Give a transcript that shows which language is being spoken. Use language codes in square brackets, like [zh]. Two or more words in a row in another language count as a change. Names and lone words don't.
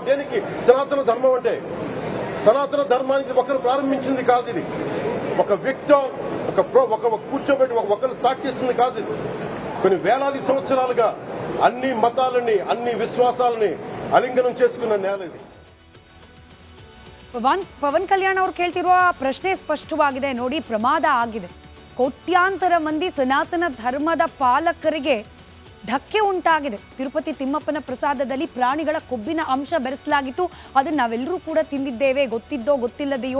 [te] దేనికి సనాతన ధర్మం అంటే? సనాతన ధర్మానికి ఒకరు ప్రారంభించింది కాదు. ఇది ఒక వ్యక్తి ఒక కూర్చోబెట్టి ఒకరు స్టార్ట్ చేసింది కాదు. ఇది కొన్ని వేలాది సంవత్సరాలుగా అన్ని మతాలని, అన్ని విశ్వాసాలని అలింగనం చేసుకున్న నేల ఇది. [kn] ಪವನ್ ಕಲ್ಯಾಣ್ ಅವರು ಕೇಳ್ತಿರುವ ಪ್ರಶ್ನೆ ಸ್ಪಷ್ಟವಾಗಿದೆ. ನೋಡಿ, ಪ್ರಮಾದ ಆಗಿದೆ. ಕೋಟ್ಯಾಂತರ ಮಂದಿ ಸನಾತನ ಧರ್ಮದ ಪಾಲಕರಿಗೆ ಧಕ್ಕೆ ಉಂಟಾಗಿದೆ. ತಿರುಪತಿ ತಿಮ್ಮಪ್ಪನ ಪ್ರಸಾದದಲ್ಲಿ ಪ್ರಾಣಿಗಳ ಕೊಬ್ಬಿನ ಅಂಶ ಬೆರೆಸಲಾಗಿತ್ತು. ಅದನ್ನು ನಾವೆಲ್ಲರೂ ಕೂಡ ತಿಂದಿದ್ದೇವೆ, ಗೊತ್ತಿದ್ದೋ ಗೊತ್ತಿಲ್ಲದೆಯೋ.